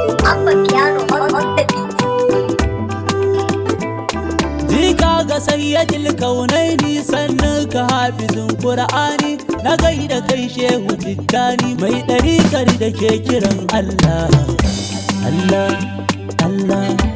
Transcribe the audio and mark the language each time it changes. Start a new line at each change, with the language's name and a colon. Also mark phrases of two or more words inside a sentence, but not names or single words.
English: Abba Piano on, on the beat.
Hausa: Jika ga Sayyidul Kaunaini, sannan ka hafizin Qur'ani, na gaida kai Shehu Tijjani, mai ɗarikar da ke kiran Allah, Allah, Allah.